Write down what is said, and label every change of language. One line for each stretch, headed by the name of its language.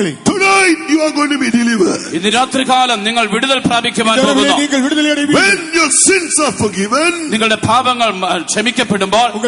English: Tonight you are going to be delivered.
Malayalam: ഇന്ന് രാത്രികാലം നിങ്ങൾ വിടുതൽ പ്രാപിക്കുവാൻ പോകുന്നു.
English: When your sins are forgiven,
Malayalam: നിങ്ങളുടെ പാപങ്ങൾ ക്ഷമിക്കപ്പെടുമ്പോൾ,